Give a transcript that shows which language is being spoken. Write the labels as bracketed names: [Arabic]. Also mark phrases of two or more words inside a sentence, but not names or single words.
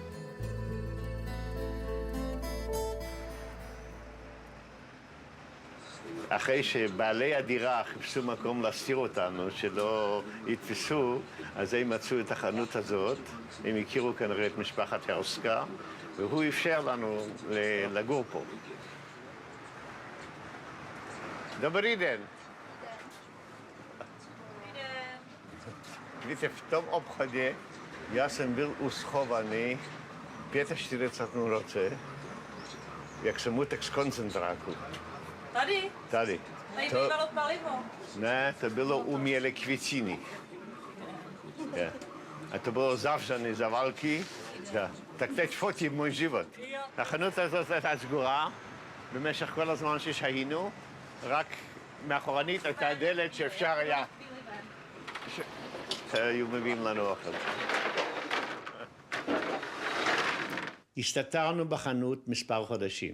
[Hebrew] אחרי שבעלי הדירה חיפשו מקום להסתיר אותנו, שלא יתפסו, אז הם מצאו את החנות הזאת. הם הכירו כנראה את משפחת הרסקה, והוא אפשר לנו לגור פה. [Czech] Dobrý den. Víte, v tom obchodě já jsem byl uschovaný 45 roce, jak jsem utek z koncentráku. Tady? Tady. Tady bývalo palivo. Ne, to bylo u Mělekvicíny. A to bylo zavřené za války. Tak teď fotím můj život. [Hebrew] החנות הזאת הייתה סגורה במשך כל הזמן ששהינו, רק מאחורנית הייתה דלת שאפשר היה... היו מביאים לנו אוכל. הסתתרנו בחנות מספר חודשים.